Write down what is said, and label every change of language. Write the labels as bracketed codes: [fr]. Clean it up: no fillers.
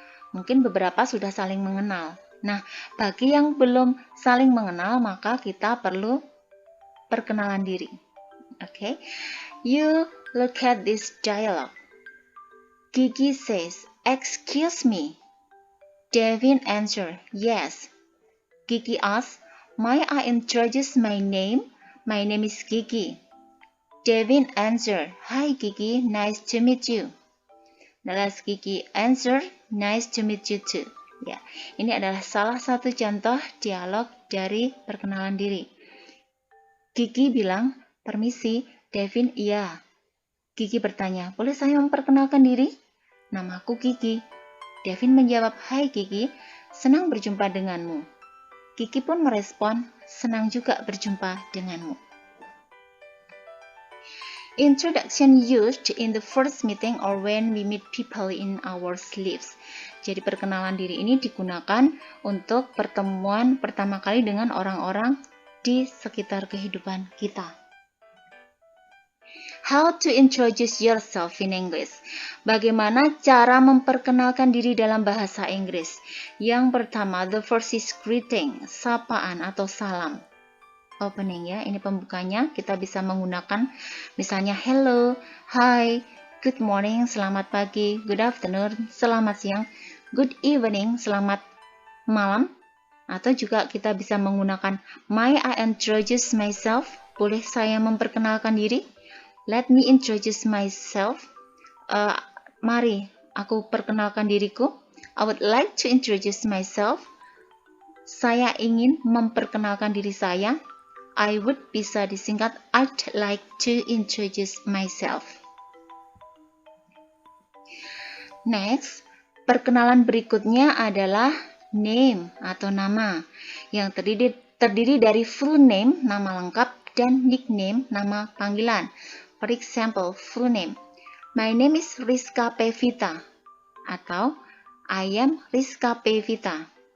[id] Mungkin beberapa sudah saling mengenal. Nah, bagi yang belum saling mengenal, maka kita perlu perkenalan diri. [en] Okay? You look at this dialogue. Gigi says, "Excuse me." Devin answers, "Yes." Gigi asks, "May I introduce my name? My name is Gigi." Devin answers, "Hi Gigi, nice to meet you." Nelas Gigi answer, "Nice to meet you too." [id] Ya, ini adalah salah satu contoh dialog dari perkenalan diri. Gigi bilang, "Permisi." Devin, "Iya." Gigi bertanya, "Boleh saya memperkenalkan diri?" "Namaku Gigi." Devin menjawab, "Hai Gigi, senang berjumpa denganmu." Gigi pun merespon, "Senang juga berjumpa denganmu." [en] Introduction used in the first meeting or when we meet people in our lives. [id] Jadi perkenalan diri ini digunakan untuk pertemuan pertama kali dengan orang-orang di sekitar kehidupan kita. [en] How to introduce yourself in English. [id] Bagaimana cara memperkenalkan diri dalam bahasa Inggris? Yang pertama, [en] the first is greeting, [id] sapaan atau salam. Opening ya, ini pembukanya. Kita bisa menggunakan misalnya [en] hello, hi, good morning, [id] selamat pagi, [en] good afternoon, [id] selamat siang, [en] good evening, [id] selamat malam. Atau juga kita bisa menggunakan [en] may I introduce myself? [id] Boleh saya memperkenalkan diri? [en] Let me introduce myself. [id] Mari aku perkenalkan diriku. [en] I would like to introduce myself. [id] Saya ingin memperkenalkan diri saya. [en] I would [id] bisa disingkat [en] I'd like to introduce myself. [id] Next, perkenalan berikutnya adalah name atau nama yang terdiri dari [en] full name, [id] nama lengkap, dan nickname, nama panggilan. [en] For example, full name. My name is Rizka Pevita atau I am Rizka Pevita.